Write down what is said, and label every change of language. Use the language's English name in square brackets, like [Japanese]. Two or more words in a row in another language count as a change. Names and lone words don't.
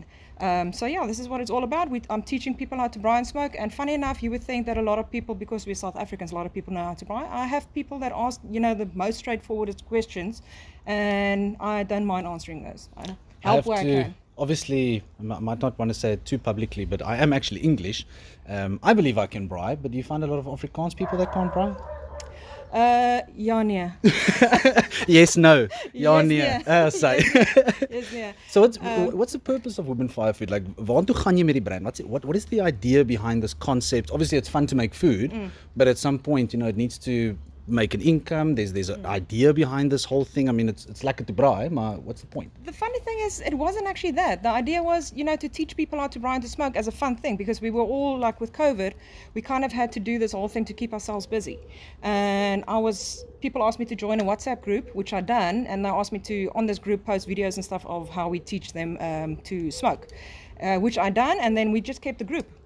[English] So yeah, this is what it's all about. I'm teaching people how to braai and smoke, and funny enough, you would think that a lot of people, because we're South Africans, a lot of people know how to braai. I have people that ask, the most straightforward questions, and I don't mind answering those. I help where I can. Obviously, I might not want to say it too publicly, but I am actually English. I believe I can braai, but do you find a lot of Afrikaans people that can't braai? [Afrikaans] Ja, nee. [English] Yes, no. Ja, Yes, [Afrikaans] nee. nee. [English] Say. Yes, nee. So what's the purpose of Women Fire Food? Like, [Afrikaans] waartoe gaan jy met die brand? [English] What is the idea behind this concept? Obviously, it's fun to make food, but at some point, it needs to make an income. There's an idea behind this whole thing. I mean, it's like a te braai, maar what's the point? The funny thing is, it wasn't actually that. The idea was, to teach people how to braai and to smoke as a fun thing, because we were all like with COVID, we kind of had to do this whole thing to keep ourselves busy. And people asked me to join a WhatsApp group, which I done, and they asked me to, on this group, post videos and stuff of how we teach them to smoke, which I done, and then we just kept the group.